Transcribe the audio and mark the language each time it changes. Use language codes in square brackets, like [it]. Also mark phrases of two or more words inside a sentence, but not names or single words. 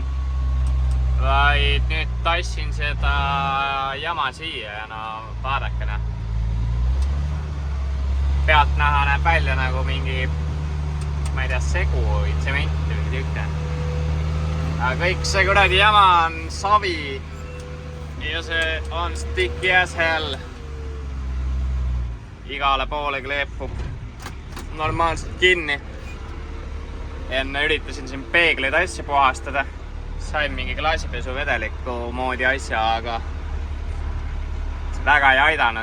[et] Vaid nüüd tassin seda jama siia ja no vaadakene. Pealt näha näeb välja nagu mingi, ma ei tea, segu või tsementi või tükke. Aga kõik see kuradi jama on savi ja see on [en] sticky as hell. [et] Igale poole kleepub normaalselt kinni. Enne üritasin siin peegleid asja puhastada. Sain mingi klaasipesu vedeliku moodi asja, aga väga ei aidanud.